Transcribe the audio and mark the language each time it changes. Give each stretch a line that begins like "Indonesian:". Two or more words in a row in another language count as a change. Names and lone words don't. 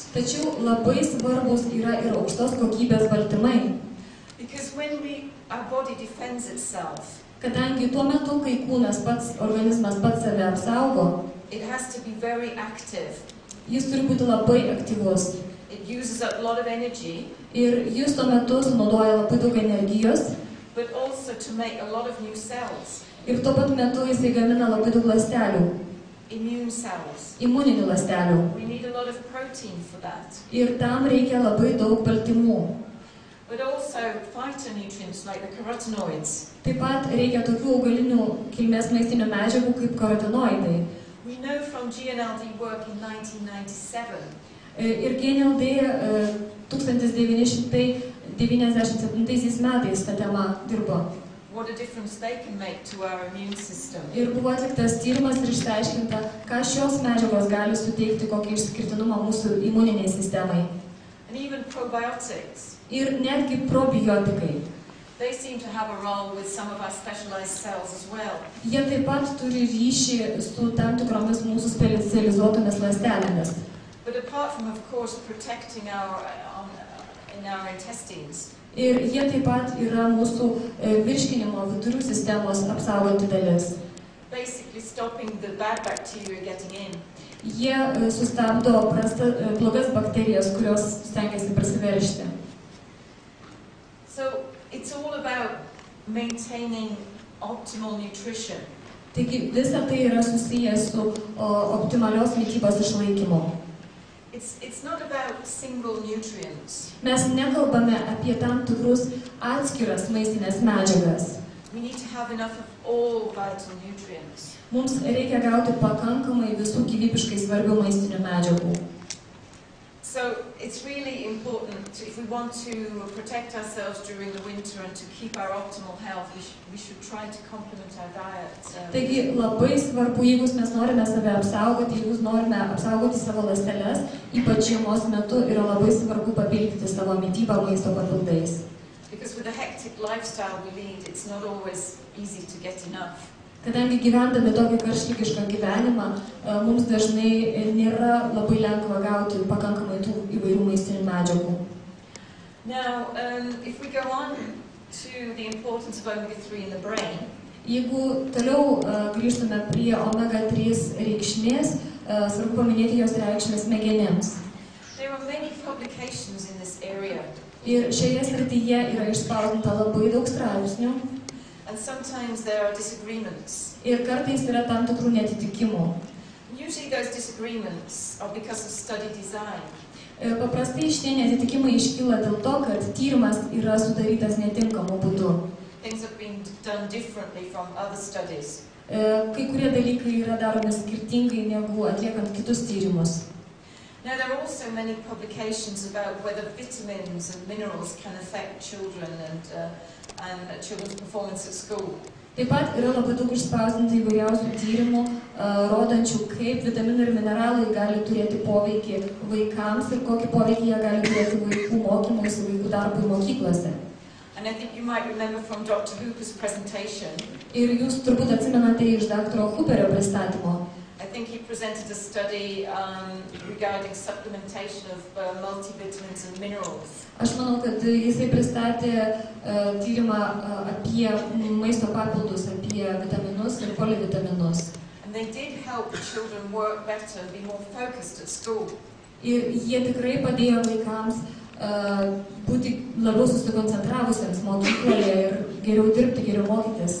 Lithuanian: Tačiau labai svarbus yra ir aukštos kokybės baltymai.
English: Because when our body defends itself.
Lithuanian: Kadangi tuo metu, kai kūnas pats, organizmas pats save apsaugo,
English: it has to be very active.
Lithuanian: jis turi būti labai aktyvus.
English: It uses up a lot of energy,
Lithuanian: Ir jis tuo metu sunaudoja labai daug energijos,
English: but also to make a lot of new cells,
Lithuanian: ir tuo pat metu jisai gamina labai daug ląstelių,
English: immune cells.
Lithuanian: imuninių ląstelių.
English: We need a lot of protein for that.
Lithuanian: Ir tam reikia labai daug baltymų.
English: But also phytonutrients like the carotenoids.
Lithuanian: Taip pat reikia tokių augalinių kilmės maistinių medžiagų kaip karotinoidai.
English: We know from GNLD work in 1997
Lithuanian: Ir GNLD 1997 metais tą temą dirbo.
English: what a difference they can make to our immune system.
Lithuanian: Ir buvo atliktas tyrimas ir išsiaiškinta, ką šios medžiagos gali suteikti, kokį išskirtinumą mūsų imuniniai sistemai.
English: And even probiotics.
Lithuanian: Ir netgi probiotikai.
English: They seem to have a role with some of our specialized cells as well.
Lithuanian: Jie taip pat turi ryšį su tam tikromis mūsų specializuotomis ląstelėmis.
English: But apart from, of course, protecting in our intestines,
Lithuanian: Ir jie taip pat yra mūsų virškinimo vidurių sistemos apsauganti dalis.
English: basically stopping the bad bacteria getting in.
Lithuanian: Jie sustabdo blogas bakterijas, kurios stengiasi prasiveržti.
English: So it's all about maintaining optimal nutrition.
Lithuanian: Taigi visa tai yra susijęs su optimalios mitybos išlaikymu.
English: It's not about single nutrients.
Lithuanian: Mes nekalbame apie tam tikrus atskiras maistinės medžiagas.
English: We need to have enough of all vital nutrients.
Lithuanian: Mums reikia gauti pakankamai visų gyvybiškai svarbių maistinių medžiagų.
English: So it's really important, if we want to protect ourselves during the winter and to keep our optimal health, we should try to complement our diet.
Lithuanian: Taigi labai svarbu, jeigu mes norime save apsaugoti, jeigu norime apsaugoti savo ląsteles, ypač žiemos metu yra labai svarbu papildyti savo mitybą maisto papildais.
English: Because with the hectic lifestyle we lead, it's not always easy to get enough.
Lithuanian: Kadangi gyvendami tokį karštligišką gyvenimą, mums dažnai nėra labai lengva gauti pakankamai tų įvairių maistinių medžiagų.
English: Now, if we go on to the importance of omega-3 in the brain,
Lithuanian: Jeigu toliau grįžtume prie omega-3 reikšmės, svarbu paminėti jos reikšmės smegenims.
English: there are many publications in this area.
Lithuanian: Ir šioje srityje yra išspausdinta labai daug straipsnių.
English: And sometimes there are disagreements.
Lithuanian: Ir kartais yra tam tikrų neatitikimų.
English: Usually those disagreements are because of study design.
Lithuanian: Paprastai šitie neatitikimai iškyla dėl to, kad tyrimas yra sudarytas netinkamu būdu.
English: Things have been done differently from other studies.
Lithuanian: Kai kurie dalykai yra daromi skirtingai negu atliekant kitus tyrimus.
English: Now there are also many publications about whether vitamins and minerals can affect children and children's performance at school.
Lithuanian: Taip pat yra labai daug išspausdinta įvairiausių tyrimų, rodančių, kaip vitaminai ir mineralai gali turėti poveikį vaikams ir kokį poveikį jie gali turėti vaikų mokymuisi, vaikų darbui mokyklose.
English: And I think you might remember from Dr. Hooper's presentation.
Lithuanian: Ir jūs turbūt atsimenate iš daktaro Hooperio pristatymo.
English: I think he presented a study regarding supplementation of multivitamins and minerals.
Lithuanian: Aš manau, kad jisai pristatė tyrimą apie maisto papildus, apie vitaminus ir polivitaminus.
English: And they did help the children work better and be more focused at school.
Lithuanian: Ir jie tikrai padėjo vaikams būti labiau susikoncentravusiems mokykloje ir geriau dirbti, geriau mokytis.